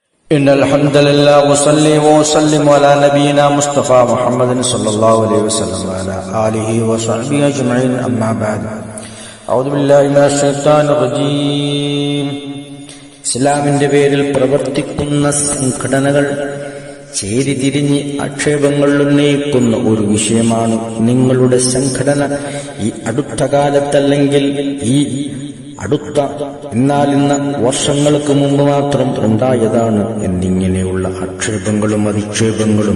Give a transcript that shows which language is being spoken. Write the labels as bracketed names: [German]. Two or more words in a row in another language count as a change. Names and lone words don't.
[Arabic] إن الحمد لله وصلي وسلم على نبينا مصطفى محمد صلى الله عليه وسلم وعلى آله وصحبه أجمعين أما بعد أعوذ بالله من الشيطان الرجيم [Malayalam] ഇസ്ലാമിന്റെ പേരിൽ പ്രവർത്തിക്കുന്ന സംഘടനകൾ ചേരിതിരിഞ്ഞ് ആക്ഷേപങ്ങൾ ഉന്നയിക്കുന്ന ഒരു വിഷയമാണ് നിങ്ങളുടെ സംഘടന ഈ അടുത്ത കാലത്തല്ലെങ്കിൽ ഈ അടുത്ത ഇന്ന വർഷങ്ങൾക്ക് മുമ്പ് മാത്രം ഉണ്ടായതാണ് എന്നിങ്ങനെയുള്ള ആക്ഷേപങ്ങളും അധിക്ഷേപങ്ങളും.